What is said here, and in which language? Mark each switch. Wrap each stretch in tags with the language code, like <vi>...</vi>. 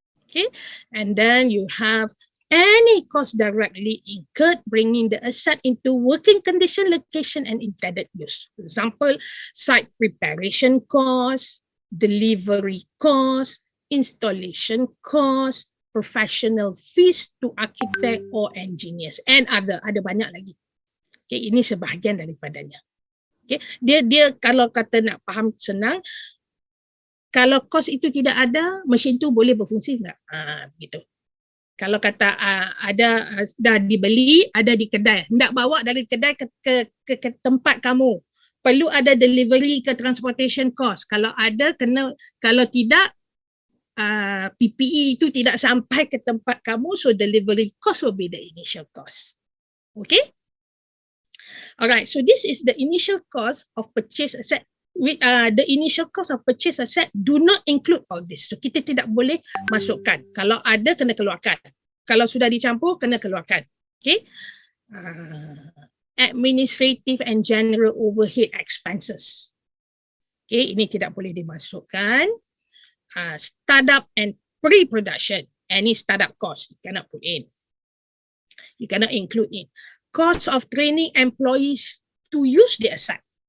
<en>Okay, and then you have any cost directly incurred bringing the asset into working condition, location, and intended use. For example, site preparation cost, delivery cost, installation cost, professional fees to architect or engineers, and</en> <ms>ada banyak lagi. Okay, ini sebahagian daripadanya. Okay, dia kalau kata nak faham senang, kalau kos itu tidak ada, mesin tu boleh berfungsi enggak? Begitu. Kalau kata ada dah dibeli, ada di kedai, hendak bawa dari kedai ke tempat kamu, perlu ada delivery ke transportation cost. Kalau ada kena, kalau tidak PPE itu tidak sampai ke tempat kamu,</ms> <en>so delivery cost will be the initial cost.</en> <ms>Okay?</ms> <en>Alright, so this is the initial cost of purchase asset. With the initial cost of purchase asset do not include all this.</en> <ms>So kita tidak boleh masukkan. Kalau ada kena keluarkan. Kalau sudah dicampur kena keluarkan. Okay.</ms> <en>Administrative and general overhead expenses.</en> <ms>Okay, ini tidak boleh dimasukkan.</ms> <en>Startup and pre-production. Any startup cost you cannot put in. You cannot include in. Cost of training employees to use the asset.</en>